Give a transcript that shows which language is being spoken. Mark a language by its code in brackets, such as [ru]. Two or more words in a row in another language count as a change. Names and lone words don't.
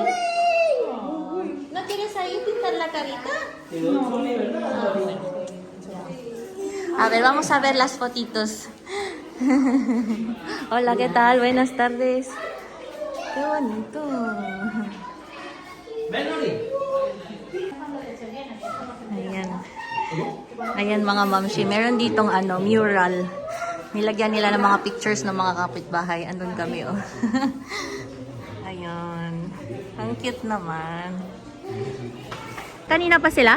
[es] ¿No quieres ahí pintar la carita? Quedó Sony, ¿verdad? A ver, vamos a ver las fotitos. Hola, ¿qué tal? Buenas tardes. Qué bonito. Ven, Nori. [tl] Ayan. Ayan mga mamshi. Meron ditong mural. Nilagyan nila ng mga pictures ng mga kapitbahay. Andun kami, oh. Ayun. Ang cute naman. Kanina pa sila?